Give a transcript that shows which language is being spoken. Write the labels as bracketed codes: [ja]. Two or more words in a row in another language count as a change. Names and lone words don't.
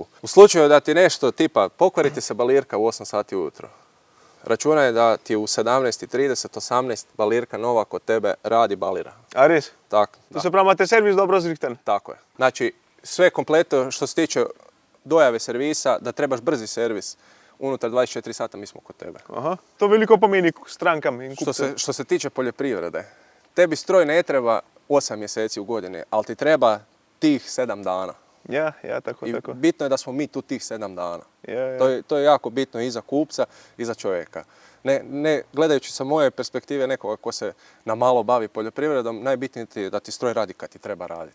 [hr] U slučaju da ti nešto tipa pokvari ti se balirka u 8 sati ujutro, računaj da ti u 17:30, 18 balirka nova kod tebe radi balira. [sl] A res? [hr] Tako. [sl] To se pravi, imate servis dobro zrihtan? [hr] Tako je. Znači, sve kompletno što se tiče dojave servisa, da trebaš brzi servis, unutar 24 sata mi smo kod tebe. [sl] Aha, to veliko pomeni strankam in kupcem. [hr] Što se tiče poljoprivrede, tebi stroj ne treba 8 mjeseci u godini, ali ti treba tih 7 dana. [sl] Ja, tako. [hr] Bitno je da smo mi tu tih 7 dana. [sl] Ja. [hr] To je jako bitno i za kupca i za čovjeka. Ne gledajući sa moje perspektive nekoga ko se na malo bavi poljoprivredom, najbitnije je da ti stroj radi kad ti treba raditi.